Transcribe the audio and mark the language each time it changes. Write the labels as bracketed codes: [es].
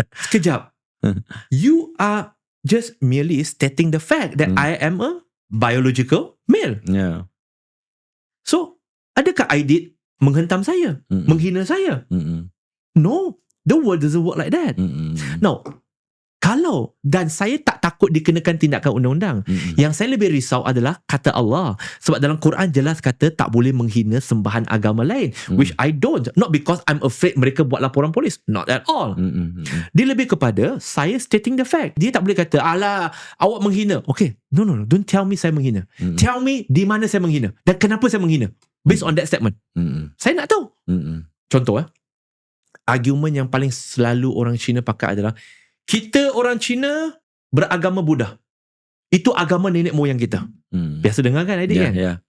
[en] Sekejap, you are just merely stating the fact that I am a biological male. [ms] So, adakah Aidit menghentam saya? Menghina saya? [en] No, the world doesn't work like that. [ms] Now, kalau, dan saya tak takut dikenakan tindakan undang-undang. Yang saya lebih risau adalah kata Allah. Sebab dalam Quran jelas kata tak boleh menghina sembahan agama lain. [en] Which I don't. Not because I'm afraid [ms] mereka buat laporan polis. [en] Not at all. [ms] Dia lebih kepada saya [en] stating the fact. [ms] Dia tak boleh kata, alah, awak menghina. [en] Okay, no. Don't tell me [ms] saya menghina. [en] Tell me [ms] di mana saya menghina. Dan kenapa saya menghina. [en] Based on that statement. [ms] Saya nak tahu. Contoh, argument yang paling selalu orang Cina pakai adalah, kita orang Cina beragama Buddha. Itu agama nenek moyang kita. Biasa dengar kan idea kan?